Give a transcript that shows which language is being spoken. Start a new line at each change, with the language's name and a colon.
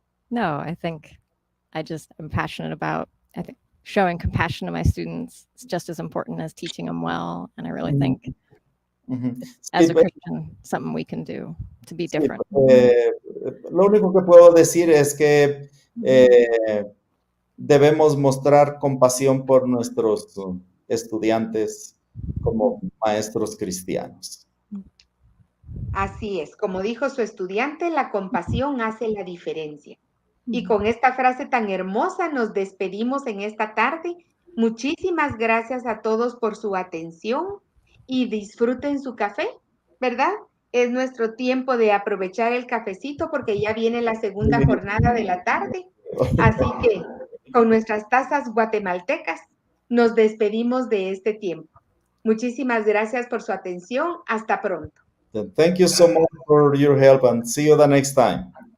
English: No, I think I'm passionate about, I think, showing compassion to my students is just as important as teaching them well. And I really think as a Christian, something we can do to be different.
Spanish: Lo único que puedo decir es que debemos mostrar compasión por nuestros estudiantes como maestros cristianos. Así es, como dijo su estudiante, la compasión hace la diferencia. Y con esta frase tan hermosa nos despedimos en esta tarde. Muchísimas gracias a todos por su atención y disfruten su café, ¿verdad? Es nuestro tiempo de aprovechar el cafecito porque ya viene la segunda jornada de la tarde. Así que con nuestras tazas guatemaltecas nos despedimos de este tiempo. Muchísimas gracias por su atención. Hasta pronto.
English: Thank you so much for your help and see you the next time.